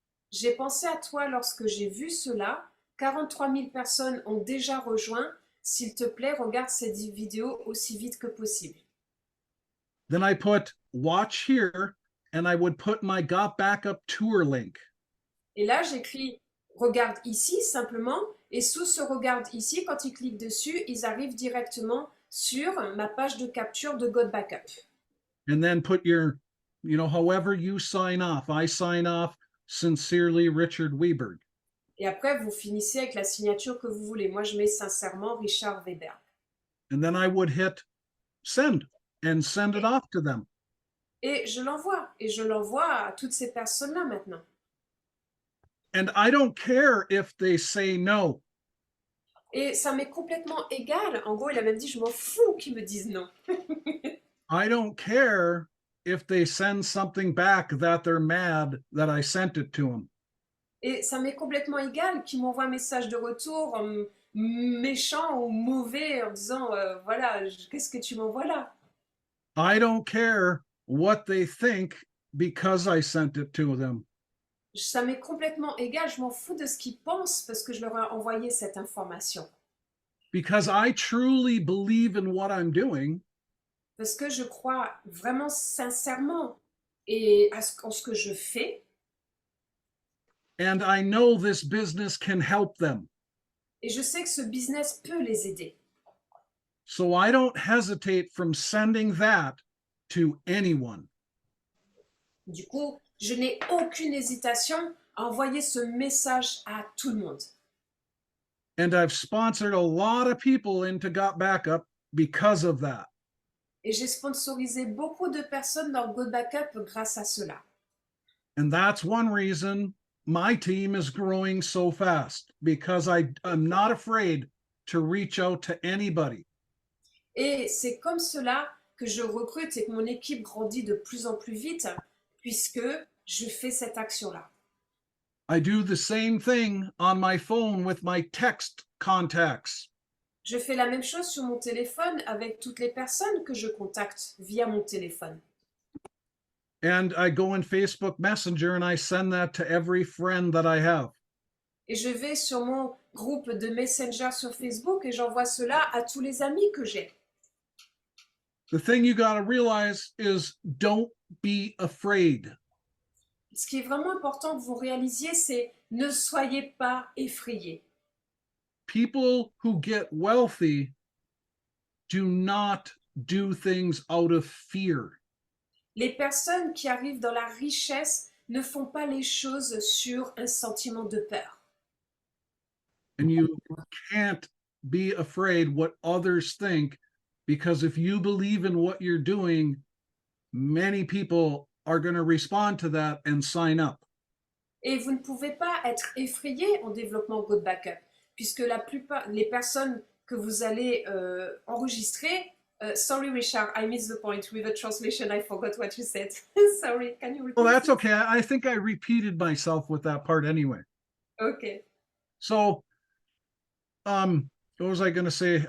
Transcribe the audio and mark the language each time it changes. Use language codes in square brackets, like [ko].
[fr] J'ai pensé à toi lorsque j'ai vu cela. 43 000 personnes ont déjà rejoint. S'il te plaît, regarde cette vidéo aussi vite que possible. [en] Then I put watch here, and I would put my Got Backup tour link. [fr] Et là, j'écris regarde ici simplement. Et sous ce regarde ici, quand ils cliquent dessus, ils arrivent directement sur ma page de capture de Got Backup. [en] And then put your, however you sign off. I sign off, sincerely, Richard Weberg. [fr] Et après, vous finissez avec la signature que vous voulez. Moi, je mets sincèrement Richard Weberg. [en] And then I would hit send and send it off to them. [fr] Et je l'envoie. Et je l'envoie à toutes ces personnes-là maintenant. [en] And I don't care if they say no. [fr] Et ça m'est complètement égal. En gros, il a même dit, je m'en fous qu'ils me disent non. [en] I don't care if they send something back that they're mad that I sent it to them. [fr] Et ça m'est complètement égal qu'ils m'envoient un message de retour méchant ou mauvais en disant, voilà, qu'est-ce que tu m'envoies là? [en] I don't care what they think because I sent it to them. [fr] Ça m'est complètement égal, je m'en fous de ce qu'ils pensent parce que je leur ai envoyé cette information. [en] Because I truly believe in what I'm doing. [fr] Parce que je crois vraiment sincèrement en ce que je fais. [en] And I know this business can help them. [fr] Et je sais que ce business peut les aider. [en] So I don't hesitate from sending that to anyone. [fr] Du coup, je n'ai aucune hésitation à envoyer ce message à tout le monde. [en] And I've sponsored a lot of people into Got Backup because of that. [fr] Et j'ai sponsorisé beaucoup de personnes dans Got Backup grâce à cela. [en] And that's one reason my team is growing so fast, because I'm not afraid to reach out to anybody. [fr] Et c'est comme cela que je recrute et que mon équipe grandit de plus en plus vite, puisque je fais cette action-là. [en] I do the same thing on my phone with my text contacts. [fr] Je fais la même chose sur mon téléphone avec toutes les personnes que je contacte via mon téléphone. [en] And I go in Facebook Messenger and I send that to every friend that I have. [fr] Et je vais sur mon groupe de Messenger sur Facebook et j'envoie cela à tous les amis que j'ai. [en] The thing you got to realize is don't be afraid. [fr] Ce qui est vraiment important que vous réalisiez, c'est ne soyez pas effrayés. [en] People who get wealthy do not do things out of fear. [fr] les personnes qui arrivent dans la richesse ne font pas les choses sur un sentiment de peur. [en] And you can't be afraid what others think, because if you believe in what you're doing, many people are going to respond to that and sign up. [fr] Et vous ne pouvez pas être effrayé en développement Go Backup, puisque la plupart, les personnes que vous allez enregistrer, [en] sorry Richard, I missed the point with the translation, I forgot what you said. Sorry, can you repeat? Well, that's okay. I think I repeated myself with that part anyway. Okay. So, what was I going to say?